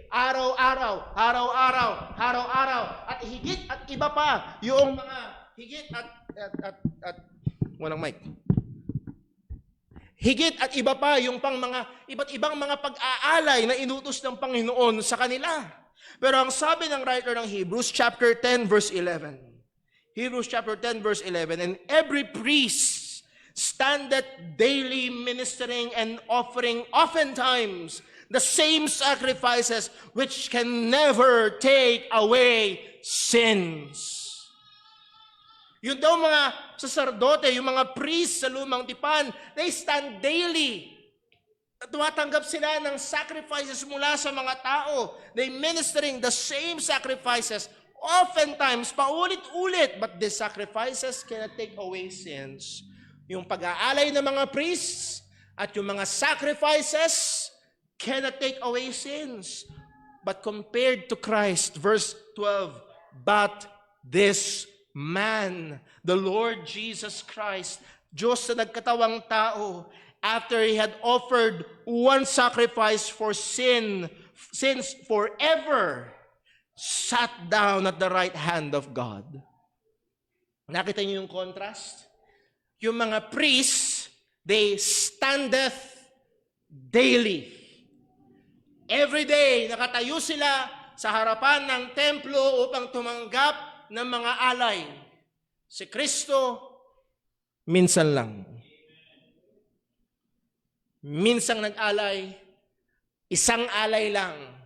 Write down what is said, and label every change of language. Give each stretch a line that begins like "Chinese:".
Filipino: Araw-araw. At higit at iba pa yung mga higit at walang mic. Higit at iba pa yung pang mga iba't ibang mga pag-aalay na inutos ng Panginoon sa kanila. Pero ang sabi ng writer ng Hebrews chapter 10 verse 11.
English: Hebrews chapter 10 verse 11, and every priest standeth daily ministering and offering oftentimes the same sacrifices which can never take away sins.
Filipino: Yun daw mga saserdote, yung mga priest sa lumang tipan,
English: they stand daily.
Filipino: Tumatanggap sila ng sacrifices mula sa mga tao.
English: They ministering the same sacrifices, oftentimes,
Filipino: paulit-ulit,
English: but these sacrifices cannot take away sins.
Filipino: Yung pag-aalay ng mga priests at yung mga sacrifices
English: cannot take away sins. But compared to Christ, verse 12, but this man, the Lord Jesus Christ,
Filipino: Diyos na nagkatawang tao,
English: after He had offered one sacrifice for sins forever, sat down at the right hand of God.
Filipino: Nakita niyo yung contrast?
English: Yung mga priests, they standeth daily.
Filipino: Every day, nakatayo sila sa harapan ng templo upang tumanggap ng mga alay. Si Kristo, minsan lang. Minsang nag-alay, isang alay lang.